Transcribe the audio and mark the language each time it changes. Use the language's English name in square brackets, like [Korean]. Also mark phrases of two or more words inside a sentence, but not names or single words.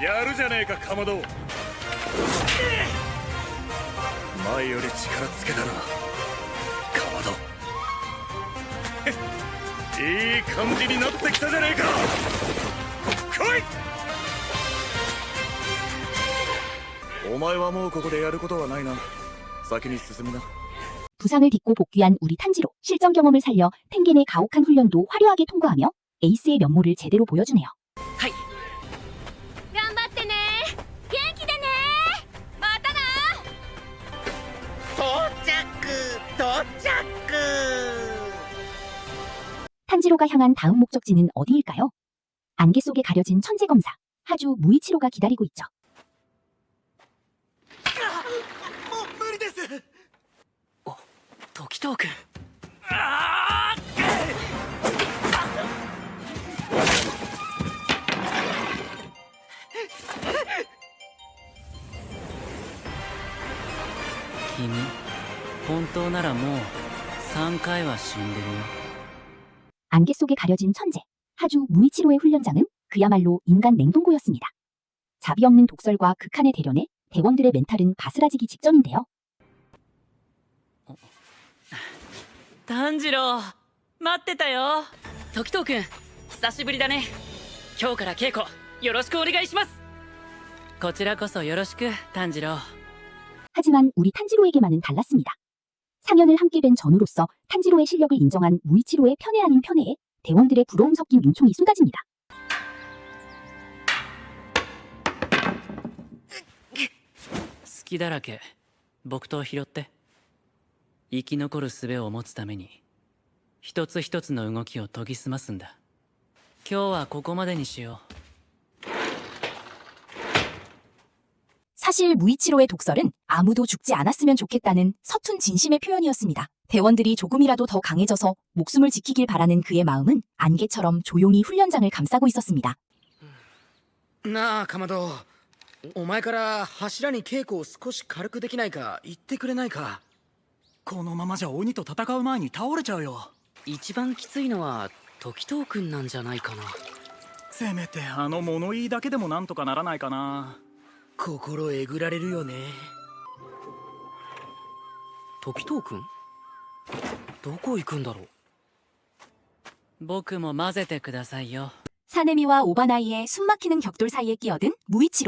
[Japanese] やるじゃねえかかまど。前より力つけたなかまど。いい感じになってきたじゃねえか。来い。お前はもうここでやることはないな。先に進みな。 [Korean] 부상을 딛고 복귀한 우리 탄지로 실전 경험을 살려 텐겐의 가혹한 훈련도 화려하게 통과하며 에이스의 면모를 제대로 보여주네요. [Japanese] 頑張ってね元気でねまたな [Korean] 탄지로가 향한 다음 목적지는 어디일까요? 안개 속에 가려진 천재 검사 하주 무이치로가 기다리고 있죠. [Japanese] 時藤君君本当ならもう3回は死んでるよ [Korean] 안개 속에 가려진 천재 하주 무이치로의 훈련장은 그야말로 인간 냉동고였습니다. 자비 없는 독설과 극한의 대련에 대원들의 멘탈은 바스라지기 직전인데요. [Japanese] 炭治郎待ってたよ時藤君久しぶりだね今日から稽古よろしくお願いしますこちらこそよろしく炭治郎 [Korean] 하지만 우리 탄지로에게만은 달랐습니다. 4년을 함께 된 전우로서 탄지로의 실력을 인정한 무이치로의 편애 아닌 편애에 대원들의 부러움 섞인 눈총이 쏟아집니다. [Japanese] 隙だらけ木刀拾って生き残る術を持つために一つ一つの動きを研ぎ澄ますんだ今日はここまでにしよう [Korean] 사실 무이치로의 독설은 아무도 죽지 않았으면 좋겠다는 서툰 진심의 표현이었습니다. 대원들이 조금이라도 더 강해져서 목숨을 지키길 바라는 그의 마음은 안개처럼 조용히 훈련장을 감싸고 있었습니다. [Japanese] なあかまどお前から柱に稽古を少し軽くできないか言ってくれないかこのままじゃ鬼と戦う前に倒れちゃうよ一番きついのは時藤君なんじゃないかなせめてあの物言いだけでもなんとかならないかな心えぐられるよね時藤君どこ行くんだろう僕も混ぜてくださいよ [Korean] 사네미와 오바나이의 숨막히는 격돌 사이에 끼어든 무이치로.